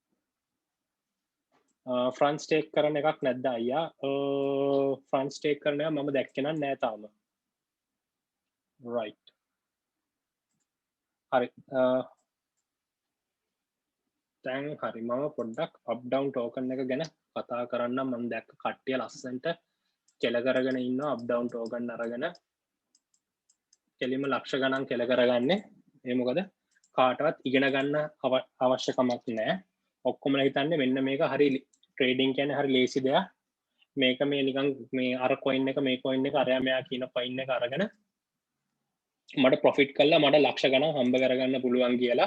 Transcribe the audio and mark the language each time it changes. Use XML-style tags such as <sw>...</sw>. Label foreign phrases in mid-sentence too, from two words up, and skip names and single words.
<en>front stake</en> <si>කරන එකක් නැද්ද අයියා?</si> <en>front stake</en> <si>කරන එක මම දැක්කේ නැහැ තාම. right. හරි. දැන් හරි මම පොඩ්ඩක්</si> <en>up down token</en> <si>එක ගැන කතා කරන්නම්. මම දැක්ක කට්ටිය ලස්සන්ට කෙල කරගෙන ඉන්නවා</si> <en>up down token</en> <si>අරගෙන. කෙලිම ලක්ෂ ගණන් කෙල කරගන්නේ. ඒ මොකද කාටවත් ඉගෙන ගන්න අවශ්‍යකමක් නැහැ. ඔක්කොම හිතන්නේ මෙන්න මේක හරි ට්‍රේඩින් කියන්නේ හරි ලේසි දෙයක්. මේක මේ නිකන් මේ අර coin එක මේ coin එක අරයා මෙයා කියන coin එක අරගෙන මට profit කළා මට ලක්ෂ ගණන් හම්බ කරගන්න පුළුවන් කියලා.</si>